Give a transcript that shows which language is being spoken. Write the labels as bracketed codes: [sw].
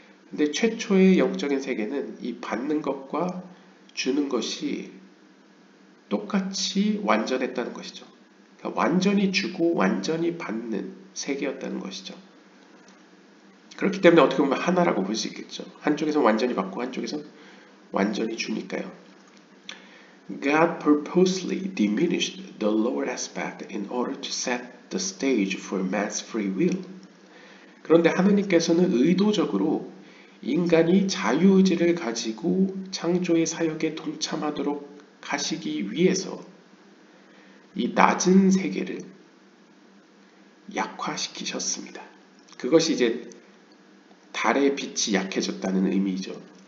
[ko] 근데 최초의 영적인 세계는 이 받는 것과 주는 것이 똑같이 완전했다는 것이죠. 그러니까 완전히 주고 완전히 받는 세계였다는 것이죠. 그렇기 때문에 어떻게 보면 하나라고 볼 수 있겠죠. 한쪽에서 완전히 받고 한쪽에서 완전히 주니까요. [en] God purposely diminished the lower aspect in order to set the stage for man's free will. [ko] 그런데 하느님께서는 의도적으로 인간이 자유의지를 가지고 창조의 사역에 동참하도록 하시기 위해서 이 낮은 세계를 약화시키셨습니다. 그것이 이제 달의 빛이 약해졌다는 의미죠.